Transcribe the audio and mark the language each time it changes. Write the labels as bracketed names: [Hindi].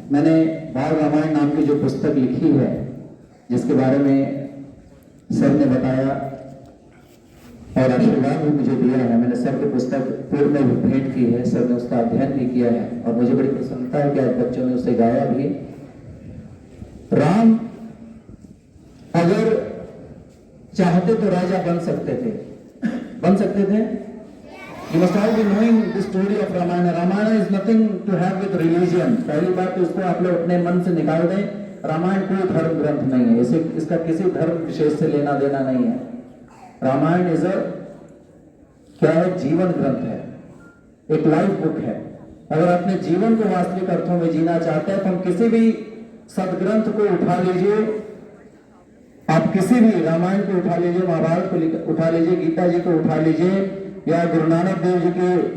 [Hindi] मैंने बाल रामायण नाम की जो पुस्तक लिखी है, जिसके बारे में सर ने बताया और आशीर्वाद भी मुझे दिया है, मैंने सर की पुस्तक पूर्व में भी भेंट की है, सर ने उसका अध्ययन भी किया है और मुझे बड़ी प्रसन्नता है कि आज बच्चों ने उसे गाया भी। राम अगर चाहते तो राजा बन सकते थे, बन सकते थे। [English] You must all be knowing the story of Ramayana. Ramayana is nothing to have with religion. [Hindi] पहली बात तो इसको आप लोग अपने मन से निकाल दें। रामायण कोई धर्म ग्रंथ नहीं है, इसे इसका किसी धर्म विशेष से लेना देना नहीं है। रामायण इज क्या है? जीवन ग्रंथ है, एक लाइफ बुक है। अगर अपने जीवन को वास्तविक अर्थों में जीना चाहते हैं तो हम किसी भी सदग्रंथ को उठा लीजिए, आप किसी भी रामायण को उठा लीजिए, महाभारत को उठा लीजिए, गीता जी को उठा लीजिए, या गुरु नानक देव जी के